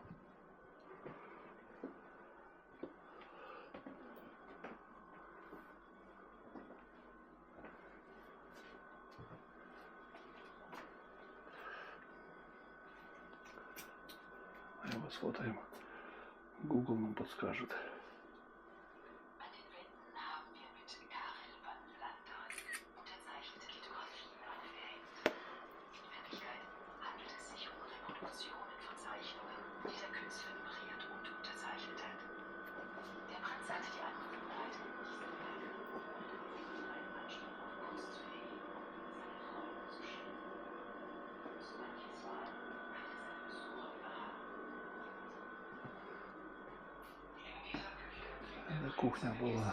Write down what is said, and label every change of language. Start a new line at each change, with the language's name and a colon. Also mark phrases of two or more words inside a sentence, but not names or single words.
Russian: Его сфотаем. Google нам подскажет.
German: An den Wänden haben wir mit Karel van Landers unterzeichnete Lithografien aufgehängt. In Wirklichkeit handelt es sich um Reproduktionen von Zeichnungen, die der Künstler nummeriert und unterzeichnet hat. Der Prinz hatte die Angewohnheit, diese Werke ohne einen Anspruch auf Kunst zu hegen, seinen Freunden zu schenken. So manches Mal hatte seine Besucher überrascht.
Russian: Это кухня была.